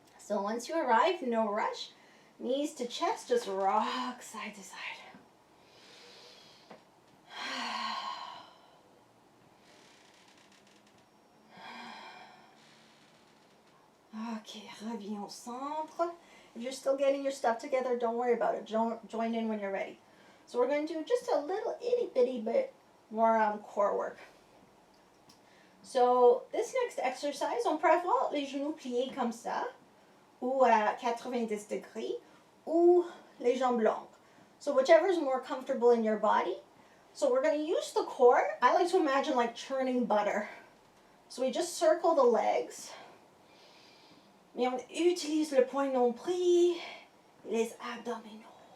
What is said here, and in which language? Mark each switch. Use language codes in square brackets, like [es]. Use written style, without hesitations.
[en] Once you arrive, no rush. Knees to chest, just rock side to side. Okay, [fr] reviens au centre. [en] If you're still getting your stuff together, don't worry about it. Join in when you're ready. So we're going to do just a little itty bitty bit more core work. So this next exercise, [fr] on peut avoir les genoux pliés comme ça, ou à 90 degrés, ou les jambes longues. [en] So whichever is more comfortable in your body. So we're going to use the core. I like to imagine like churning butter. So we just circle the legs. [fr] Mais on utilise le point nombril, les abdominaux.